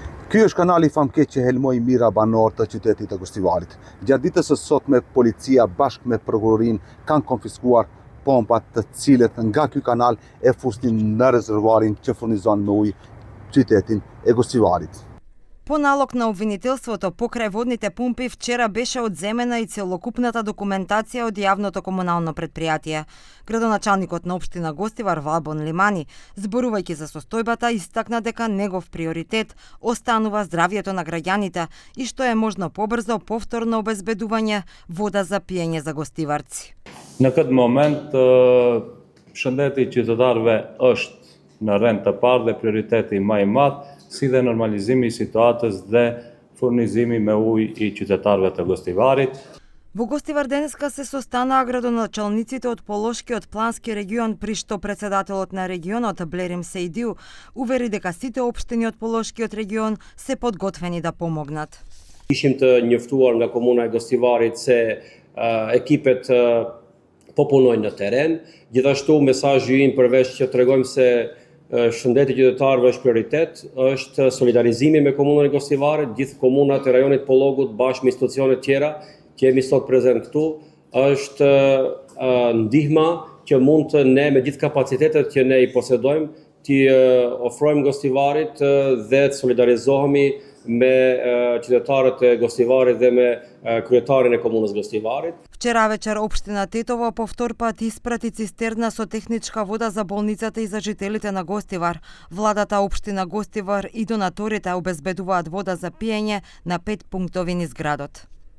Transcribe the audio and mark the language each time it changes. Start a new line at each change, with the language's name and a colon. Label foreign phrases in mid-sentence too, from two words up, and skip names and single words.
Albanian: Ky është kanali famke që helmoi mira banor të qytetit të Gostivarit. Gjatë ditës së sotme policia bashkë me prokurorin kanë konfiskuar pompat të cilët nga ky kanal e fusnin në rezervuarin që furnizon me ujë qytetin e Gostivarit.
Macedonian: По налог на обвинителството покрај водните помпи вчера беше одземена и целокупната документација од јавното комунално предпријатие. Градоначалникот на општина Гостивар Валбон Лимани, зборувајќи за состојбата, истакна дека негов приоритет останува здравјето на граѓаните и што е можно побрзо повторно обезбедување вода за пиење за гостиварци.
Albanian: Në këtë moment shëndeti i qytetarëve është në rend të parë dhe prioriteti më i madh, si dhe normalizimi i situatës dhe furnizimi me ujë i qytetarëve të Gostivarit.
Macedonian: Во Гостивар денеска се состанаа градоначалниците од Полошкиот плански регион, при што председателот на регионот Блерим Сейдиу увери дека сите општини од Полошкиот регион се подготвени да помогнат.
Albanian: Ishim të njoftuar nga komuna e Gostivarit se ekipet po punojnë në teren. Gjithashtu mesazhi im përveç që tregojmë se shëndeti i qytetarëve është prioritet, është solidarizimi me komunën e Gostivarit, gjithë komunat e rajonit Pollogut bashkë me institucione tjera që jemi sot prezent këtu, është ndihma që mund të ne me gjithë kapacitetet që ne i posedojmë, t'i ofrojmë Gostivarit dhe të solidarizohemi me qytetarët e Gostivarit dhe me kryetarin e komunës Gostivarit.
Macedonian: Вчера вечер општина Тетово по втор пат испрати цистерна со техничка вода за болницата и за жителите на Гостивар. Владата општина Гостивар и донаторите обезбедуваат вода за пиење на 5 пунктови низ градот.